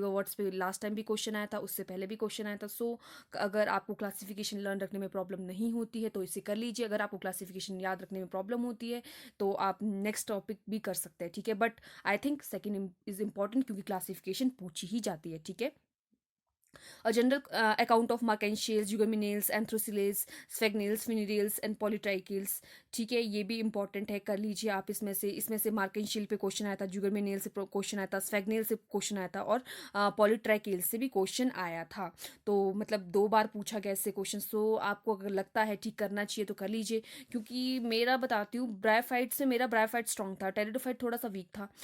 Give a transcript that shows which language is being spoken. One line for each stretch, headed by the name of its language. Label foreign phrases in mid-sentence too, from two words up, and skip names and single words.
Hindi: लिवरवर्ट्स पे
English: last time
Hindi: भी क्वेश्चन आया था, उससे पहले भी क्वेश्चन आया था। सो अगर आपको
English: classification learn
Hindi: रखने में प्रॉब्लम नहीं होती है तो इसे कर लीजिए। अगर आपको क्लासिफिकेशन याद रखने में प्रॉब्लम होती है तो आप
English: next topic
Hindi: भी कर सकते हैं। ठीक है,
English: but I think second is important
Hindi: क्योंकि क्लासिफिकेशन पूछी ही जाती है। ठीक है,
English: a general account of marcantiales, jugaminales, anthracales, sphagnales, funerales and polytrichales।
Hindi: ठीक है, ये भी इंपॉर्टेंट है, कर लीजिए आप। इसमें से मार्केंशियल पे क्वेश्चन आया था, जुगरमिनेल से क्वेश्चन आया था, स्फेगनेल से क्वेश्चन आया था और पॉलीट्राइकेल से भी क्वेश्चन आया था। तो मतलब 2 बार पूछा गया इससे क्वेश्चन। सो आपको अगर लगता है ठीक करना चाहिए तो कर लीजिए, क्योंकि मेरा बताती हूँ ब्रायोफाइट से मेरा
English: bryophyte strong
Hindi: था, टेरिडोफाइट थोड़ा सा वीक था।